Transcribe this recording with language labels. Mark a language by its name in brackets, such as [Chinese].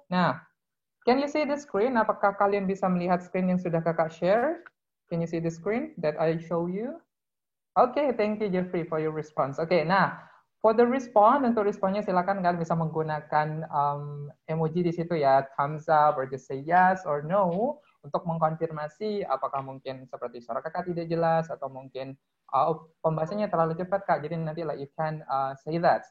[English] Nah, can you see the screen? [Indonesian] Apakah kalian bisa melihat screen yang sudah kakak share? [English] Can you see the screen that I show you? Oke, thank you Jeffrey for your response. [Indonesian] Oke, nah, [English] for the response, [Indonesian] untuk responnya silakan kalian bisa menggunakan emoji di situ ya, [English] thumbs up, or just say yes or no, [Indonesian] untuk mengkonfirmasi apakah mungkin seperti suara kakak tidak jelas, atau mungkin pembahasannya terlalu cepat kak, jadi nanti [English] like you can say that.